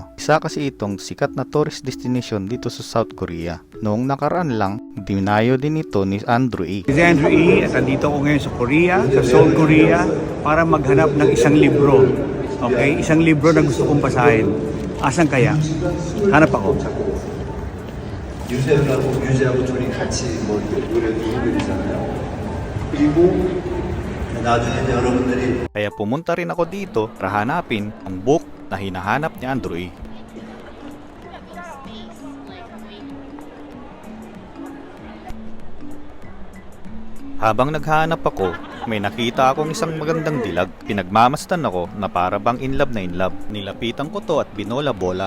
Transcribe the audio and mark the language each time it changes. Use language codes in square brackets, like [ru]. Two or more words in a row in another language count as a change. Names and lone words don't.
[tl] Isa kasi itong sikat na [en] tourist destination [tl] dito sa South Korea. Noong nakaraan lang, dinayo din ito ni Andrew E. Si Andrew E. at nandito ko ngayon sa Korea, sa Seoul, Korea, para maghanap ng isang libro. Okay? Isang libro na gusto kong basahin. Asan kaya? Hanap ako. [ko] 유재하고 둘이 같이 뭐 노래 부르잖아요. 그리고 나중에 여러분들이 [tl] Kaya pumunta rin ako dito para hanapin ang book na hinahanap ni Andrew E. Habang naghahanap ako, may nakita akong isang magandang dilag. Pinagmamasdan ako na para bang [en] in love [tl] na [en] in love. [tl] Nilapitan ko to at binola-bola.